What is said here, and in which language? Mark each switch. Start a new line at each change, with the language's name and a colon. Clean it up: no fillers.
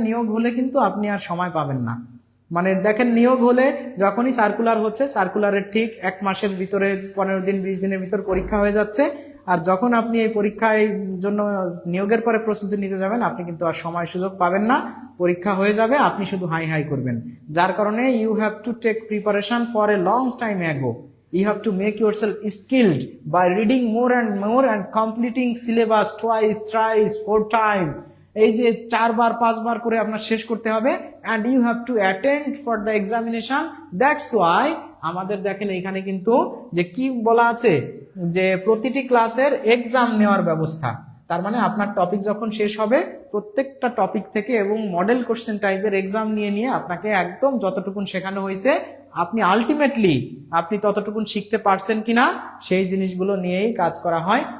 Bangla: নিয়োগ হলে কিন্তু আপনি আর সময় পাবেন না। মানে দেখেন, নিয়োগ হলে যখনই সার্কুলার হচ্ছে, সার্কুলারের ঠিক 1 মাসের ভিতরে, 15 দিন 20 দিনের ভিতর পরীক্ষা হয়ে যাচ্ছে। আর যখন আপনি এই পরীক্ষায় জন্য নিয়োগের পরে প্রস্তুতি নিতে যাবেন, আপনি কিন্তু আর সময় সুযোগ পাবেন না। পরীক্ষা হয়ে যাবে, আপনি শুধু হাই হাই করবেন। যার কারণে
English: You have to take preparation for a long time ago. You have to make yourself skilled by reading more and completing syllabus twice, thrice, 4 times.
Bangla: এই যে 4 বার 5 বার করে আপনার শেষ করতে হবে,
English: and you have to attend for the examination.
Bangla: That's why আমাদের দেখেন এখানে কিন্তু যে কি বলা আছে, যে প্রতিটি ক্লাসের এক্সাম নেওয়ার ব্যবস্থা। তার মানে আপনার টপিক যখন শেষ হবে, প্রত্যেকটা টপিক থেকে এবং মডেল কোশ্চেন টাইপের এক্সাম নিয়ে আপনাকে একদম যতটুকুন শেখানো হয়েছে, আপনি আলটিমেটলি আপনি ততটুকুন শিখতে পারছেন কিনা সেই জিনিসগুলো নিয়েই কাজ করা হয়।